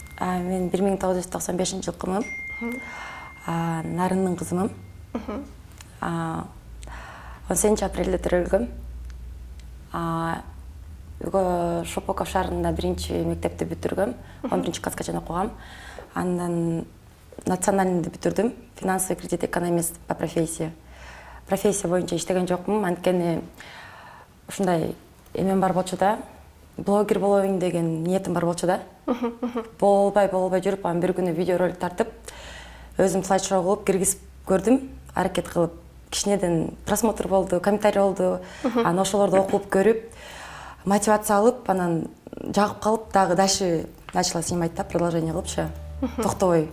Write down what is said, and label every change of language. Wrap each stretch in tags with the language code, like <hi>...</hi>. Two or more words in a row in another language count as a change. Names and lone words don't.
<ky>Мен 1995-жылкымын. Нарындын кызымын. 18 апрелде төрөлгөм. Шопоков шаарында 1-мектепти бүтүргөм. 11-класска чейин окугам. Андан национальныйды бүтүрдүм.</ky> <ru>Финансовый кредит экономист по профессии.</ru> <ky>Профессия боюнча иштеген жокмун. Анткени ушундай эмем бар болчу да. Блогер болоюн деген ниетим бар болчу да. Болбой жүрүп, бир күнү видеоролик тартып, өзүм слайд-шоу кылып киргизип көрдүм. Аракет кылып, кичинеден просмотр болду, комментарий болду. Анан ошолорду окуп көрүп, мотивация алып, анан жагып калып, дагы</ky> <ru>дальше начала снимать</ru> <ky>да, продолжение кылыпчы. Токтобой.</ky>